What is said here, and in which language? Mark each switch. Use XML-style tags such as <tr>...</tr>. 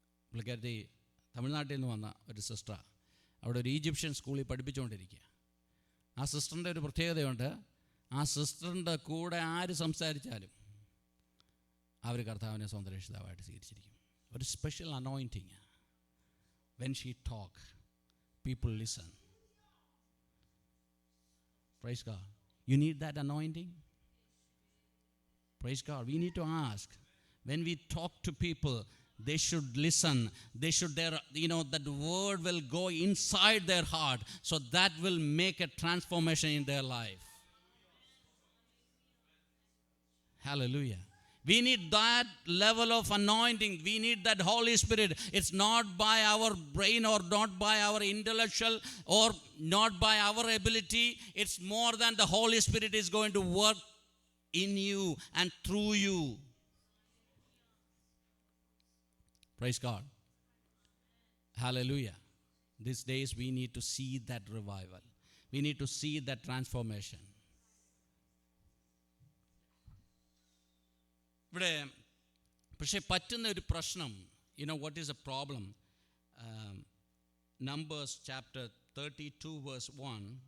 <ml>പുള്ളിക്കാരത്തി തമിഴ്നാട്ടിൽ നിന്ന് വന്ന ഒരു സിസ്റ്ററാണ്. അവിടെ ഒരു ഈജിപ്ഷ്യൻ സ്കൂളിൽ പഠിപ്പിച്ചുകൊണ്ടിരിക്കുക. ആ സിസ്റ്ററിൻ്റെ ഒരു പ്രത്യേകതയുണ്ട്. ആ സിസ്റ്ററിൻ്റെ കൂടെ ആര് സംസാരിച്ചാലും അവർ കർത്താവിനെ സ്വന്തം രക്ഷിതാവായിട്ട് സ്വീകരിച്ചിരിക്കും. ഒരു special anointing.</ml> <en>When she talk, people listen. Praise God. You need that anointing? Praise God. We need to ask. When we talk to people, they should listen. They should, that word will go inside their heart. So that will make a transformation in their life. Hallelujah. We need that level of anointing. We need that Holy Spirit. It's not by our brain or not by our intellectual or not by our ability. It's more than the Holy Spirit is going to work in you and through you. Praise God. Hallelujah. These days we need to see that revival. We need to see that transformation.</en> <ml>ഇവിടെ പക്ഷേ പറ്റുന്ന ഒരു പ്രശ്നം,</ml> <en>what is the problem? Numbers chapter 32 verse 1.</en>